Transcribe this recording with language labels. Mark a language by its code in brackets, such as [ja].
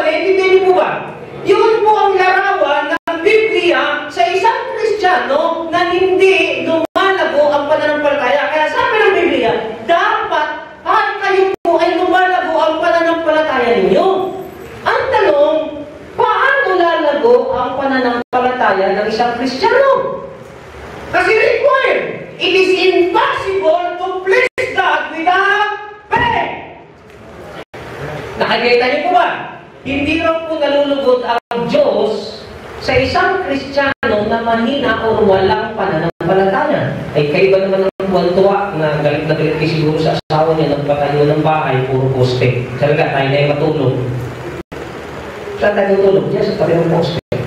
[tl] Naintindihan niyo po ba? Yun po ang larawan ng Biblia sa isang Kristiyano na hindi lumalago ang pananampalataya. Kaya sabi ng Biblia, dapat kayo po ay lumalago ang pananampalataya ninyo. Ang tanong, paano lalago ang pananampalataya ng isang Kristiyano? Kasi required. [en] It is impossible to please God without faith. [tl] Nakikita niyo po ba? Hindi raw po nalulugod ang Diyos sa isang Kristiyano na mahina o walang pananampalataya. Ay kayo ba naman ng tuwa na galit na galit kayo siguro sa asawa niya nagpatayo ng bahay, puro poste. Talaga, tayo na yung matulog. Saan tayo tutulog? Diyan sa tabi ng poste.